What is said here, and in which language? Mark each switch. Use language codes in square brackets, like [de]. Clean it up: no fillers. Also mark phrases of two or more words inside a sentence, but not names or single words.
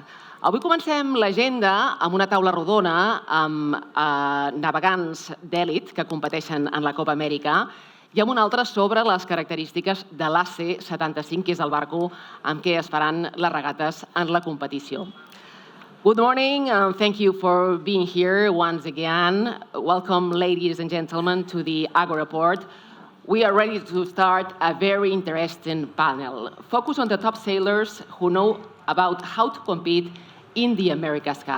[ca] Avui comencem l'agenda amb una taula rodona amb navegants d'èlit que competeixen en la Copa Amèrica i amb una altra sobre les característiques de l'AC-75, que és el barco amb què es faran les regates en la competició. [en] Good morning, and thank you for being here once again. Welcome, ladies and gentlemen, to the Agora Port. We are ready to start a very interesting panel. Focus on the top sailors who know about how to compete in the America's Cup.